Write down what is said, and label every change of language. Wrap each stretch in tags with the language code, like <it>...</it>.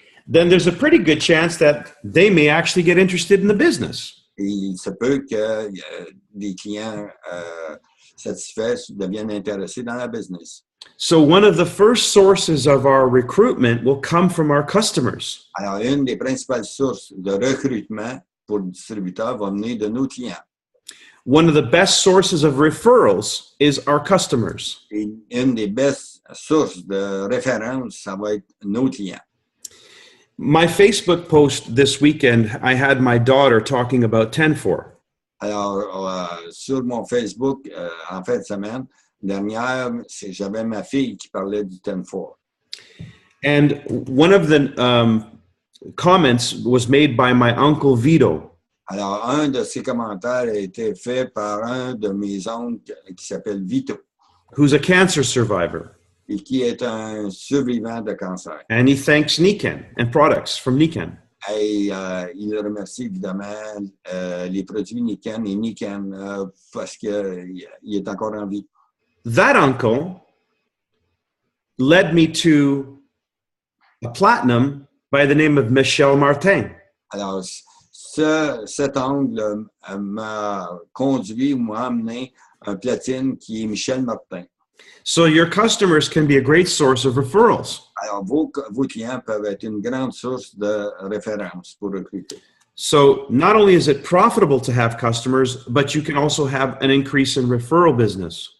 <en>Then there's a pretty good chance that they may actually get interested in the business.</en> <fr>Et il se peut que des clients satisfaits deviennent intéressés dans la business.</fr> <en>So one of the first sources of our recruitment will come from our customers.</en> <fr>Alors, une des principales sources de recrutement pour le distributeur va venir de nos clients.</fr> <en>One of the best sources of referrals is our customers.</en> <fr>Et une des</fr> <en>best sources</en> <fr>de référence, ça va être nos clients.</fr> <en>My Facebook post this weekend, I had my daughter talking about 10-4.</en> <fr>Alors, sur mon Facebook, en fin de semaine dernière, j'avais ma fille qui parlait du 10-4.</fr> <en>And one of the comments was made by my uncle Vito.</en> <fr>Alors, un de ces commentaires a été fait par un de mes oncles qui s'appelle Vito,</fr> <en>who's a cancer survivor.</en> <fr>et qui est un survivant de cancer.</fr> <en>And he thanks Nikan and products from Nikan.</en> <fr>Et il remercie évidemment les produits Nikan et Nikan parce qu'il est encore en vie.</fr> <en>That uncle led me to a platinum by the name of Michel Martin.</en> <fr>Alors, cet oncle m'a conduit ou m'a amené un platine qui est Michel Martin.</fr> <en>So your customers can be a great source of referrals.</en> <fr>Alors, vos clients peuvent être une grande source de référence pour recruter.</fr> <en>So not only is it profitable to have customers, but you can also have an increase in referral business.</en>